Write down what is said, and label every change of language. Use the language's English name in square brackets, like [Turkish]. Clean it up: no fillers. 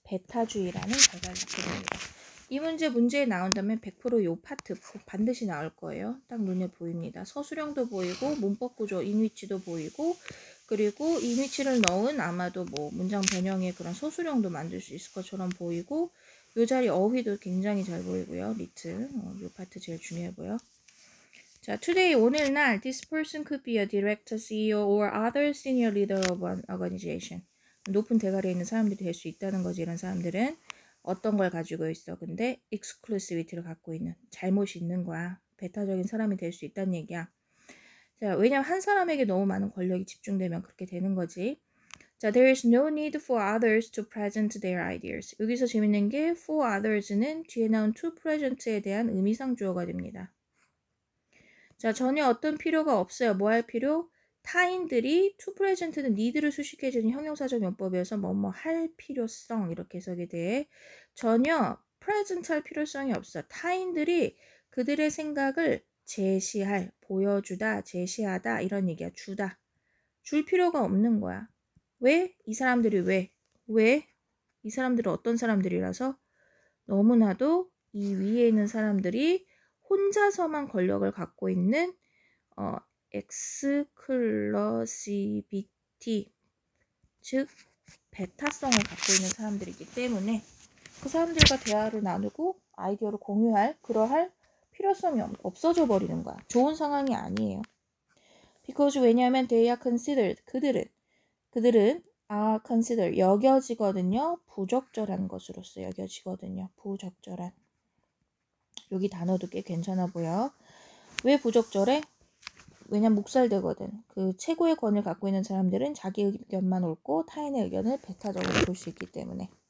[Korean] 배타주의라는 결과를 낳게 됩니다. 이 문제에 나온다면 100%요 파트 반드시 나올 거예요. 딱 눈에 보입니다. 서술형도 보이고 문법 구조 인위치도 보이고 그리고 인위치를 넣은 아마도 뭐 문장 변형의 그런 서술형도 만들 수 있을 것처럼 보이고 요 자리 어휘도 굉장히 잘 보이고요. 리틀 요 파트 제일 중요해 보여. [English] 자, today [Korean] 오늘날 [English] this person could be a director, CEO or other senior leader of an organization. [Korean] 높은 대가리에 있는 사람들이 될 수 있다는 거지. 이런 사람들은 어떤 걸 가지고 있어. 근데 exclusivity를 갖고 있는 잘못이 있는 거야. 배타적인 사람이 될 수 있다는 얘기야. 자, 왜냐면 한 사람에게 너무 많은 권력이 집중되면 그렇게 되는 거지. [English] 자, there is no need for others to present their ideas. [Korean] 여기서 재밌는 게 for others는 뒤에 나온 to present에 대한 의미상 주어가 됩니다. 자, 전혀 어떤 필요가 없어요. 뭐 할 필요? 타인들이 [English] to present [Korean] 는 need를 수식해주는 형용사적 용법이어서 뭐뭐 할 필요성 이렇게 해석이 돼. 전혀 present 할 필요성이 없어. 타인들이 그들의 생각을 제시할, 보여주다, 제시하다 이런 얘기야. 주다. 줄 필요가 없는 거야. 왜? 이 사람들이 왜? 왜? 이 사람들은 어떤 사람들이라서? 너무나도 이 위에 있는 사람들이 혼자서만 권력을 갖고 있는 엑스클러시비티, 즉 배타성을 갖고 있는 사람들이기 때문에 그 사람들과 대화를 나누고 아이디어를 공유할 그러할 필요성이 없어져 버리는 거야. 좋은 상황이 아니에요. because 왜냐하면 [English] they are considered, [Korean] 그들은 are considered, 여겨지거든요. 부적절한 것으로서 여겨지거든요. 부적절한. 여기 단어도 꽤 괜찮아 보여. 왜 부적절해? 왜냐면 묵살되거든. 그 최고의 권을 갖고 있는 사람들은 자기 의견만 옳고 타인의 의견을 배타적으로 볼 수 있기 때문에.